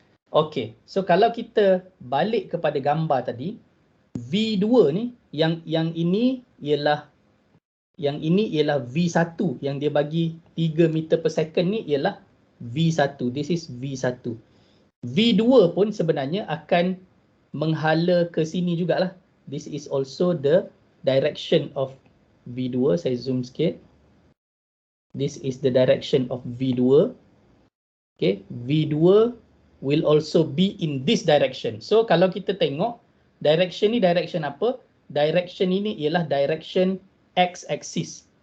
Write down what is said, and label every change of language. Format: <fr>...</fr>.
<ms>Okay, so kalau kita balik kepada gambar tadi, V2 ni, yang ini ialah V1 yang dia bagi 3 meter per second ni ialah V1.</ms> <en>This is V1.</en> <ms>V2 pun sebenarnya akan menghala ke sini jugalah.</ms> <en>This is also the direction of V2.</en> <ms>Saya zoom sikit.</ms> <en>This is the direction of V2. Okay, V2 will also be in this direction.</en> <ms>So kalau kita tengok direction ni direction apa? Direction ini ialah direction x-axis.</ms>